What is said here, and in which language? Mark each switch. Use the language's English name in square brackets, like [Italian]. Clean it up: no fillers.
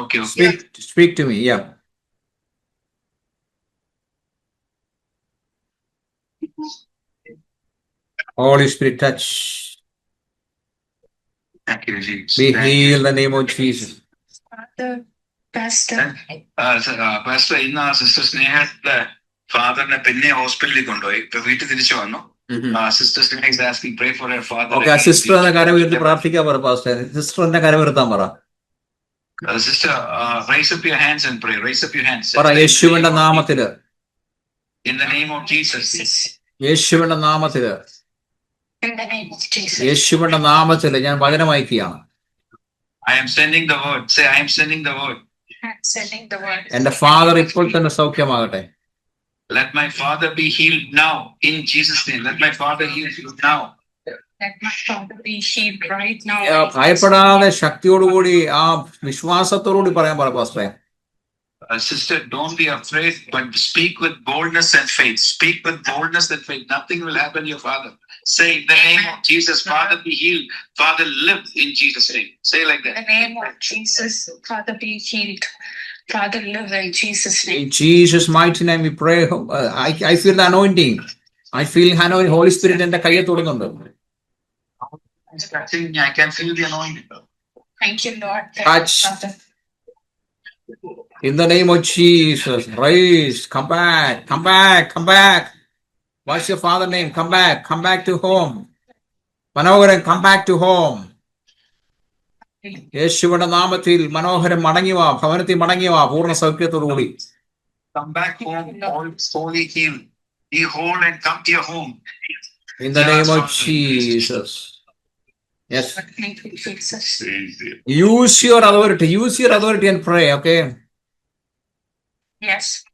[English] Okay. Speak to me. Yeah. Holy Spirit, touch. Thank you, Jesus. Be healed in the name of Jesus. Pastor. [Malayalam] Pastor, ഇന്ന് ആ sister സ്നേഹത്തെ ഫാദറിനെ പിന്നെ ഹോസ്പിറ്റലിൽ കൊണ്ടുപോയി. ഇപ്പൊ വീട്ടിൽ തിരിച്ചു വന്നു. [English] Sister Sneha is asking, pray for her father. Okay, sister [Malayalam] എന്ന കാര്യം ഉയർത്തി പ്രാർത്ഥിക്കാൻ പറ പാസ്റ്റർ. സിസ്റ്ററിന്റെ കാര്യം ഉയർത്താൻ പറ. [English] Sister, raise up your hands and pray. Raise up your hands. [Malayalam] പറ യേശുവിന്റെ നാമത്തില്. [English] In the name of Jesus. [Malayalam] യേശുവിന്റെ നാമത്തില്. [English] In the name of Jesus. [Malayalam] യേശുവിന്റെ നാമത്തില് ഞാൻ വചനം അയക്കുകയാണ്. [English] I am sending the word. Say, I am sending the word. I am sending the word. [Malayalam] എന്റെ father ഇപ്പോൾ തന്നെ സൗഖ്യമാകട്ടെ. [English] Let my father be healed now in Jesus' name. Let my father heal you now. Let my father be healed right now. [Malayalam] ഭയപ്പെടാതെ ശക്തിയോടുകൂടി ആ വിശ്വാസത്തോടുകൂടി പറയാൻ പറ പാസ്റ്ററെ. [English] Sister, don't be afraid, but speak with boldness and faith. Speak with boldness and faith. Nothing will happen to your father. Say, in the name of Jesus, Father, be healed. Father, live in Jesus' name. Say like that. In the name of Jesus, Father, be healed. Father, live in Jesus' name. In Jesus' mighty name we pray. I feel the anointing. I feel Holy Spirit [Malayalam] എന്റെ കയ്യെ തൊടുന്നുണ്ട്. [English] It's touching me. I can feel the anointing. Thank you, Lord. Touch. Father. In the name of Jesus, rise, come back, come back, come back. What's your father's name? Come back to home. Manoharan, come back to home. [Malayalam] യേശുവിന്റെ നാമത്തിൽ മനോഹരൻ മടങ്ങി വാ, ഭവനത്തിൽ മടങ്ങി വാ, പൂർണ്ണ സൗഖ്യത്തോടുകൂടി. [English] Come back home, all fully healed. Be whole and come to your home. In the name of Jesus. Yes. Thank you, Jesus. Use your authority and pray, okay? Yes.